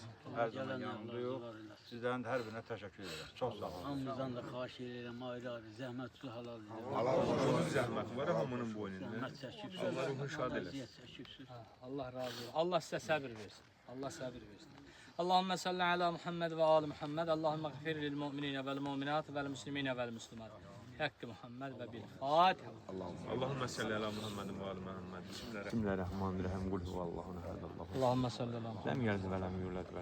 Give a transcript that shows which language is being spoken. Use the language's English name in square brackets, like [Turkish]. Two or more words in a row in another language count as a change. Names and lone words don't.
[Azerbaijani] Hər zaman yanındayıq. Sizlərin də hər birinə təşəkkür edirəm. Çox sağ olun. Hamımızdan da xahiş edirəm, ayrı-ayrı zəhmətli halal edirəm. Allah'ın zəhməti var hamının boynunda. Zəhmət çəkibsiniz, Allah ruhunu şad eləsin. əziyyət çəkibsiniz. Allah razı olsun. Allah sizə səbir versin. Allah səbir versin. [Arabic] اللهم صل على محمد وآل محمد. اللهم اغفر للمؤمنين والمؤمنات والمسلمين والمسلمات. حق محمد وبالفاتحة. اللهم صل على محمد وآل محمد. بسم الله الرحمن الرحيم. قل هو الله أحد. اللهم صل على محمد. لم يلد ولم يولد ولم